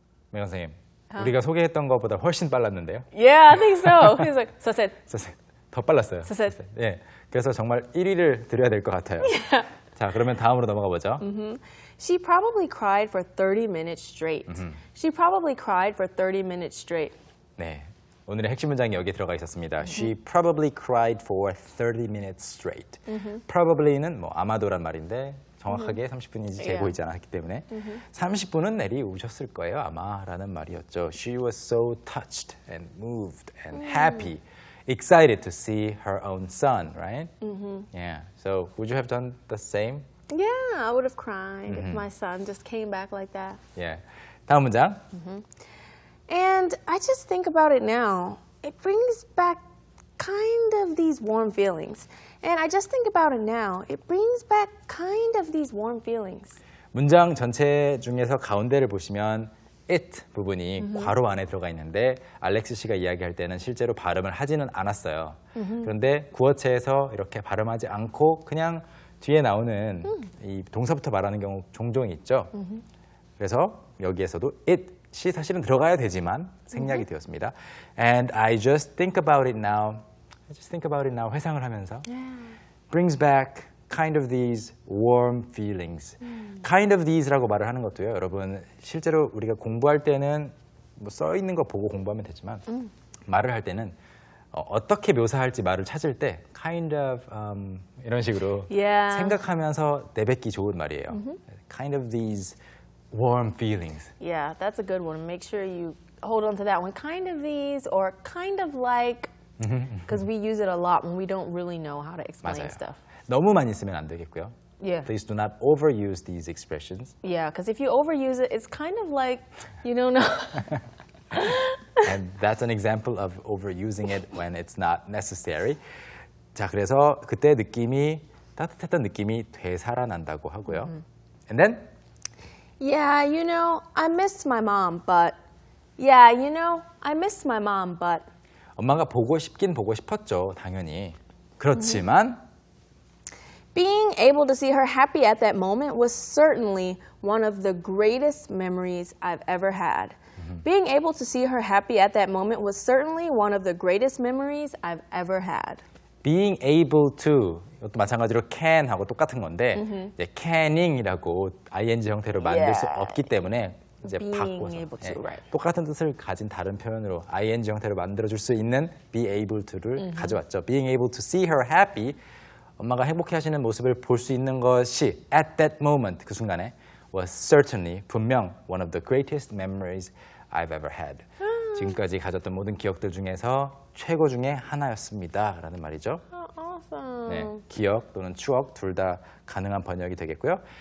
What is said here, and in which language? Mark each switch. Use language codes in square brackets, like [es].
[ko] 명 선생님, 우리가 소개했던 것보다 훨씬 빨랐는데요. [en] Yeah, I think so. He's like, so I said, [ko] 더 빨랐어요. 예, 그래서 정말 1위를 드려야 될 것 같아요. 자, 그러면 다음으로 넘어가 보죠. [en] "She probably cried for 30 minutes straight." She probably cried for 30 minutes straight. [ko] 네, 오늘의 핵심 문장이 여기에 들어가 있었습니다. [en] She probably cried for 30 minutes straight. [ko] Probably는 뭐 아마도란 말인데 정확하게 30분인지 재보이지 않았기 때문에 30분은 내리 우셨을 거예요 아마라는 말이었죠. [en] She was so touched and moved and happy, excited to see her own son, right? Yeah. So would you have done the same? Yeah, I would have cried if my son just came back like that. Yeah. [ko] 다음 문장. [en] And I just think about it now. It brings back kind of these warm feelings. And I just think about it now. It brings back kind of these warm feelings. [ko] 문장 전체 중에서 가운데를 보시면 it 부분이 괄호 안에 들어가 있는데 알렉스 씨가 이야기할 때는 실제로 발음을 하지는 않았어요. 그런데 구어체에서 이렇게 발음하지 않고 그냥 뒤에 나오는 이 동사부터 말하는 경우 종종 있죠. 그래서 여기에서도 it이 사실은 들어가야 되지만 생략이 되었습니다. [en] And I just think about it now. [ko] 회상을 하면서 [en] brings back kind of these warm feelings. kind of these [ko] 라고 말을 하는 것도요. 여러분 실제로 우리가 공부할 때는 뭐 써 있는 거 보고 공부하면 되지만 말을 할 때는 어떻게 묘사할지 말을 찾을 때 kind of 이런 식으로 [en] Yeah. [ko] 생각하면서 내뱉기 좋은 말이에요. [en] kind of these warm feelings. Yeah, that's a good one. Make sure you hold on to that one. Kind of these or kind of like, because we use it a lot when we don't really know how to explain [ko] 맞아요. [en] stuff. [ko] 너무 많이 쓰면 안 되겠고요. [en] Yeah. Please do not overuse these expressions. Yeah, because if you overuse it, it's kind of like you don't know. And that's an example of overusing it when it's not necessary. [ko] 자, 그래서 그때 느낌이 따뜻했던 느낌이 되살아난다고 하고요. [en] And then Yeah, you know, I miss my mom, but yeah, you know, I miss my mom, but [ko] 엄마가 보고 싶긴 보고 싶었죠, 당연히. 그렇지만 [en] being able to see her happy at that moment was certainly one of the greatest memories I've ever had. Being able to see her happy at that moment was certainly one of the greatest memories I've ever had. [ko] being able to 이것도 마찬가지로 can하고 똑같은 건데 이제 canning이라고 ing 형태로 만들 수 [en] Yeah. [ko] 없기 때문에 이제 [en] Being [ko] 바꿔서 [en] able to, right. [ko] 똑같은 뜻을 가진 다른 표현으로 ing 형태로 만들어줄 수 있는 be able to를 가져왔죠. [en] Being able to see her happy, [ko] 엄마가 행복해하시는 모습을 볼 수 있는 것이 [en] at that moment, [ko] 그 순간에 [en] was certainly [ko] 분명 [en] one of the greatest memories I've ever had. [ko] 지금까지 가졌던 모든 기억들 중에서 최고 중에 하나였습니다. 라는 말이죠. [en] Awesome. [ko] 네, 기억 또는 추억 둘 다 가능한 번역이 되겠고요.